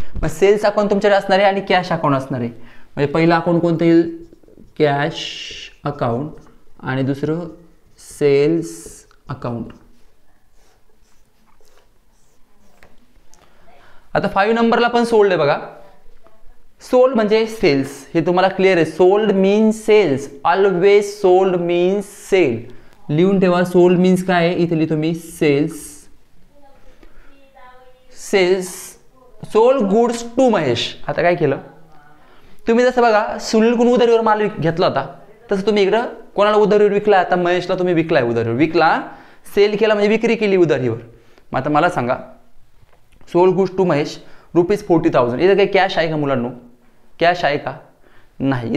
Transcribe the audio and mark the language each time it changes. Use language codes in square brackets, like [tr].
[mr] मग cells account तुमच्याकडे असणार आहे आणि कॅश अकाउंट असणार आहे. म्हणजे पहिला अकाउंट कोणतं येईल, कॅश अकाउंट आणि दुसरं सेल्स अकाउंट. आता 5 नंबरला पण सोल्ड आहे बघा. सोल्ड म्हणजे सेल्स, हे तुम्हाला क्लिअर आहे. [en] Sold means sells, always sold means sell. [mr] लिहून ठेवा, [en] sold means [mr] काय आहे, इथे लिहितो मी cells. [en] Sells, sold goods to Mahesh. [mr] आता काय केलं तुम्ही, जसं बघा सुनीलकडून उधारीवर माल घेतला होता, तसं तुम्ही इकडं कोणाला उधारीवर विकला, आता महेशला तुम्ही विकलाय उधारीवर. विकला, सेल केला म्हणजे विक्री केली उधारीवर. मग आता मला सांगा [en] sold goods to Mahesh [mr] ₹40,000. इथं काही कॅश आहे का मुलांनो, कॅश आहे का, नाही.